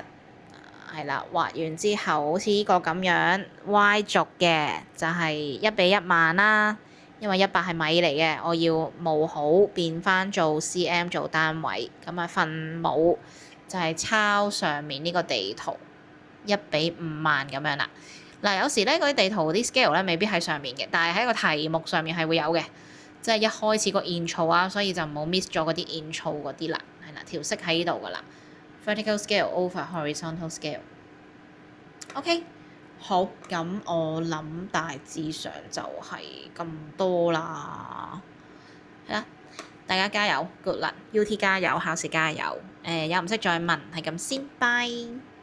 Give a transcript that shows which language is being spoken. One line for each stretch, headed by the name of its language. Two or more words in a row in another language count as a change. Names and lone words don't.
Cantonese: 係啦，畫完之後好似呢個咁樣 Y 軸嘅就係1:10000啦，因為100係米嚟嘅，我要冒號變翻做 cm 做單位，咁啊分母就係抄上面呢個地圖1:50000咁樣啦。嗱，有時咧嗰啲地圖啲 scale 咧未必喺上面嘅，但係喺個題目上面係會有嘅，即係一開始個 intro 啊，所以就唔好 miss 咗嗰啲 intro 嗰啲啦，係啦，條式喺呢度噶啦。
English: Vertical scale over horizontal scale。
Cantonese: OK， 好，咁我諗大致上就係咁多啦。係啦，大家加油 ，
English: good luck，
Cantonese: UT 加油，考試加油。有唔識再問，係咁先，拜。